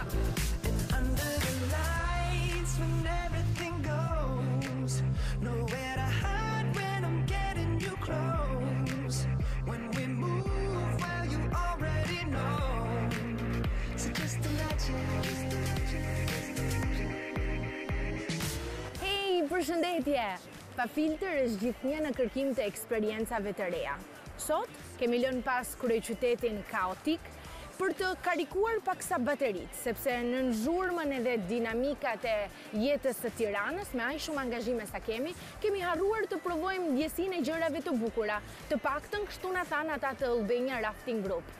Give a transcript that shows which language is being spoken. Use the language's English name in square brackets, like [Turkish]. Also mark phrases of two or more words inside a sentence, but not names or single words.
[English] And under the lights when everything goes, nowhere to hide when I'm getting you close. When we move, well you already know. So just imagine. [Albanian] Hey, përshëndetje! Pa filtër është gjithnjë në kërkim të eksperiencave të reja. Sot kemi lënë pas kryeqytetin kaotik për të karikuar paksa baterit, sepse në zhurmën edhe dinamikat e jetës të Tiranës, me aq shumë angazhime sa kemi harruar të provojmë ndjesinë e gjërave të bukura, të paktën kështu na thanë ata të Albania Rafting Group.